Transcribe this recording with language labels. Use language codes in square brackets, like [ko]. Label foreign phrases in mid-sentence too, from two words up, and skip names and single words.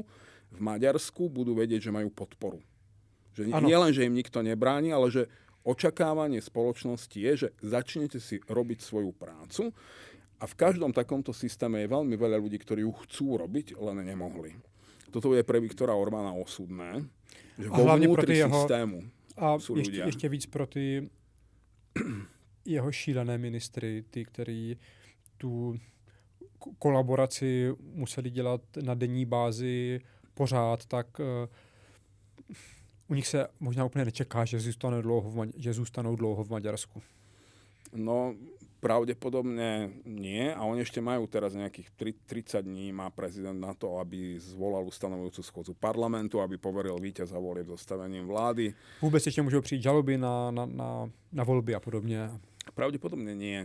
[sk] V Maďarsku budú vedieť, že majú podporu. Že nie len, že im nikto nebráni, ale že očakávanie spoločnosti je, že začnete si robiť svoju prácu a v každom takomto systéme je veľmi veľa ľudí, ktorí ju chcú robiť, len nemohli. Toto je pre Viktora Orbána osudné, že vo vnútri systému sú ľudia. [cs] A ještě víc pro ty jeho šílené ministry, ty, kteří tu kolaboraci museli dělat na denní bázi pořád, tak u nich se možná úplně nečeká, že zůstanou dlouho v Maďarsku. [sk] No, pravdepodobne nie. A oni ešte majú teraz nejakých 30 dní, má prezident na to, aby zvolal ustanovujúcu schôdzu parlamentu, aby poveril víťaza volieb zostavením vlády. Vôbec ešte môžu přijít žaloby na voľby a podobne. Pravdepodobne nie.